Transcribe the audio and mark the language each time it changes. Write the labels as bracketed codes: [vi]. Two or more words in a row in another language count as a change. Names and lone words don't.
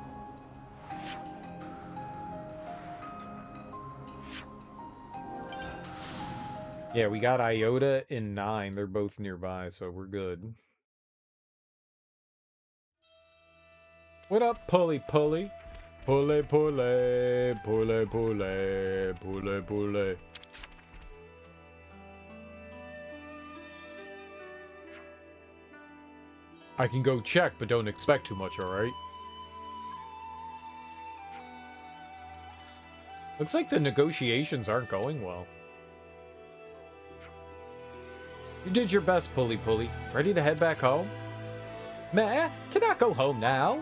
[en] Yeah, we got Iota and 9. They're both nearby, so we're good. What up, Pulley Pulley? Pule, pule, pule, pule, pule, pule. I can go check, but don't expect too much, alright? Looks like the negotiations aren't going well. You did your best, Pulley Pulley. Ready to head back home? Meh, cannot go home now.